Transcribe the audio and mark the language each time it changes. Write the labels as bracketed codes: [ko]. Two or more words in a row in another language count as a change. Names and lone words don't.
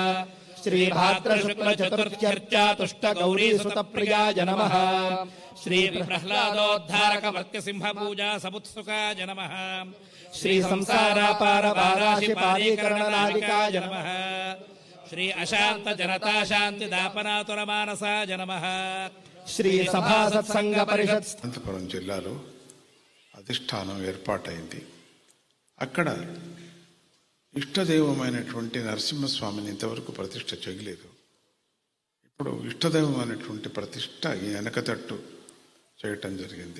[sa] श्रीभाद्रशुक्लचतुर्थ्यर्चातुष्टगौरीसुतप्रियाय नमः। श्रीप्रह्लादोद्धारकवर्त्यसिंहपूजा समुत्सुकाय नमः। श्रीसंसारापारपाराशिपारीकरणनादिकाय नमः। श्री अशांत जनता शांति दापनातुरमानसाय नमः। [te] శ్రీ సభా సత్సంగ పరిషత్ అనంతపురం జిల్లాలో అధిష్టానం ఏర్పాటైంది. అక్కడ ఇష్టదైవమైనటువంటి నరసింహస్వామిని ఇంతవరకు ప్రతిష్ఠ చేయలేదు. ఇప్పుడు ఇష్టదైవమైనటువంటి ప్రతిష్ఠ ఈ వెనకతట్టు చేయటం జరిగింది.